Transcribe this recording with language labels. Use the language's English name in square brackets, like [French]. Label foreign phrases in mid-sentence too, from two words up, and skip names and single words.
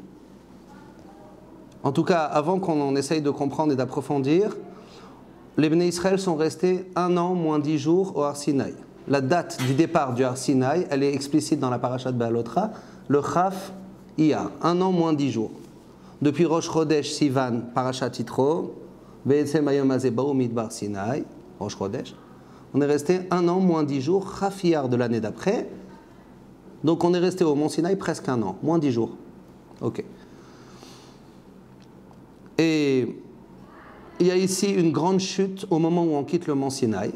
[French] En tout cas, avant qu'on en essaye de comprendre et d'approfondir, les Bnei Israël sont restés 1 an moins 10 jours au Har Sinaï. La date du départ du Har Sinaï, elle est explicite dans la parasha de Be'alotra, le Chaf Iyar, 1 an moins 10 jours. Depuis Rosh Chodesh Sivan, parashat Yitro, [Hebrew] בעצם היום הזה באו מדבר סיני, [French] Rosh Chodesh, on est resté 1 an moins 10 jours, Chaf Iyar de l'année d'après. Donc on est resté au Mont Sinaï presque 1 an, moins 10 jours. Ok. Et il y a ici une grande chute au moment où on quitte le Mont Sinaï.